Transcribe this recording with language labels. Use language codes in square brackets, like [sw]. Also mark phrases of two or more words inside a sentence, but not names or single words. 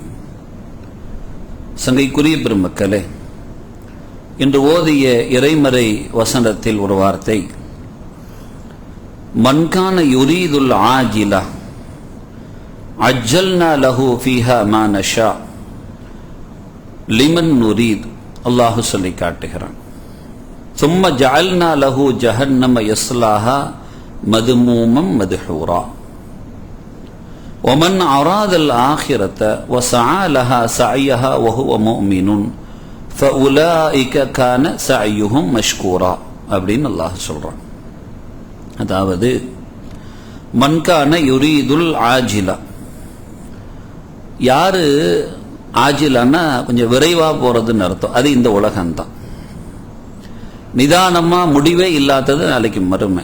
[ta] சங்கைக்குரிய பெருமக்களே, இன்று ஓதிய இறைமறை வசனத்தில் ஒரு வார்த்தை, [ar] من كان يريد العاجلة عجلنا له فيها ما نشاء لمن نريد. [ta] அல்லாஹு சொல்லி காட்டுகிறான், [ar] ثم جعلنا له جهنم يصلاها مذموما مدحورا. ومن أراد الآخرة وسعى لها سعيها وهو مؤمن فأولئك كان سعيهم مشكورا [ta] அப்படின்னு அல்லாஹ் சொல்றான். அதாவது [ar] من كان يريد العاجلة, [ta] யாரு ஆஜிலான்னா கொஞ்சம் விரைவா போறதுன்னு அர்த்தம். அது இந்த உலகம்தான். நிதானமா முடிவே இல்லாதது நாளைக்கு மறுமை.